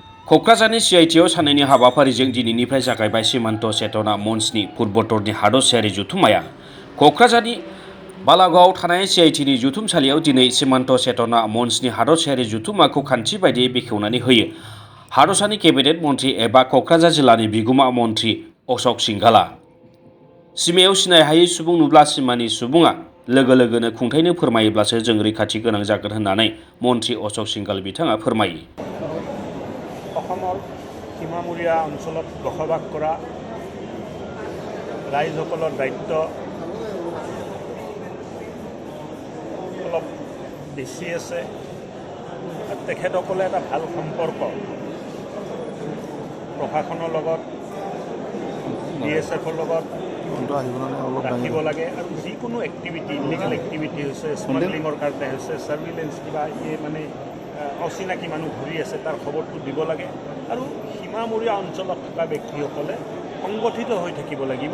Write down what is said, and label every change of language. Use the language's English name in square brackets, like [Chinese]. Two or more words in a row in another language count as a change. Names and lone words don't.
[Bodo] क'क्राझारनि सिआइटिआव साननैनि हाबाफारिजों दिनैनिफ्राय जागायबाय सीमान्त चेतना मन्चनि फुटबलनि हादरसायारि जथुम्माया क'क्राझारनि बालागावआव थानाय सिआइटिनि जथुमसालियाव दिनै सीमान्त चेतना मन्चनि हादरसायारि जथुम्माखौ खान्थि बायदियै बेखेवनानै होयो हादरसानि केबिनेट मन्थ्रि एबा क'क्राझार जिल्लानि बिगुमा मन्थ्रि अशक सिंघालआ। सीमायाव सिनाय हायै सुबुं नुब्ला सीमानि सुबुङा लोगो लोगोनो खुंथायनो फोरमायोब्लासो जों रैखाथि गोनां जागोन होननानै मन्थ्रि अशक सिंघाल बिथाङा फोरमायो। [Assamese] অসমৰ সীমামূৰীয়া অঞ্চলত বসবাস কৰা ৰাইজসকলৰ দায়িত্ব অলপ বেছি আছে। তেখেতসকলে এটা ভাল সম্পৰ্ক প্ৰশাসনৰ লগত BSFৰ লগত ৰাখিব লাগে আৰু যিকোনো [English] activity illegal activity [Assamese] হৈছে স্মাগলিঙৰ কাৰণে হৈছে ছাৰ্ভিলেঞ্চ কিবা মানে অচিনাকি মানুহ ঘূৰি আছে তাৰ খবৰটো দিব লাগে আৰু সীমামূৰীয়া অঞ্চলত থকা ব্যক্তিসকলে সংগঠিত হৈ থাকিব লাগিব।